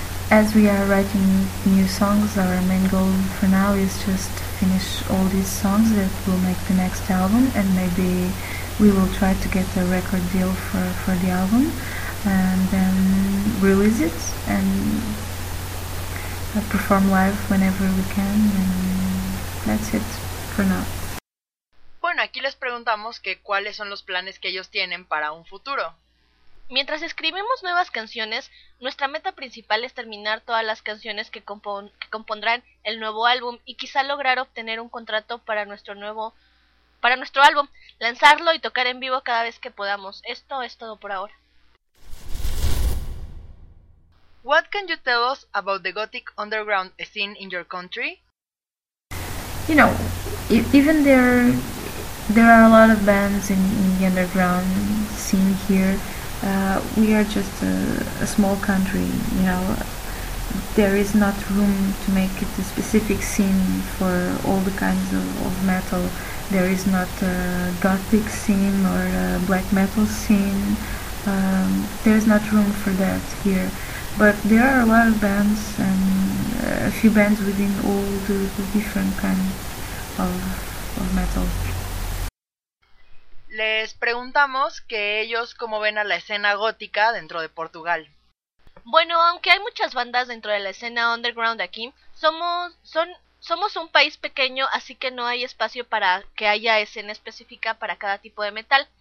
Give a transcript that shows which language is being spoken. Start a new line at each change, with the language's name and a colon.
English: As we are writing new songs, our main goal for now is just to finish all these songs that will make the next album, and maybe we will try to get a record deal for the album and then release it and perform live whenever we can, and that's it for now.
Spanish: Bueno, aquí les preguntamos que cuáles son los planes que ellos tienen para un futuro. Mientras escribimos nuevas canciones, nuestra meta principal es terminar todas las canciones que compondrán el nuevo álbum y quizá lograr obtener un contrato para nuestro álbum, lanzarlo y tocar en vivo cada vez que podamos. Esto es todo por ahora.
English: What can you tell us about the gothic underground scene in your country? You know, even there are a lot of bands in the underground scene here. We are just a small country, you know. There is not room to make it a specific scene for all the kinds of metal. There is not a gothic scene or a black metal scene. There is not room for that here. But there are a lot of bands and a few bands within all the different kinds of metal.
Spanish: Les preguntamos que ellos cómo ven a la escena gótica dentro de Portugal. Bueno, aunque hay muchas bandas dentro de la escena underground aquí, somos un país pequeño, así que no hay espacio para que haya escena específica para cada tipo de metal.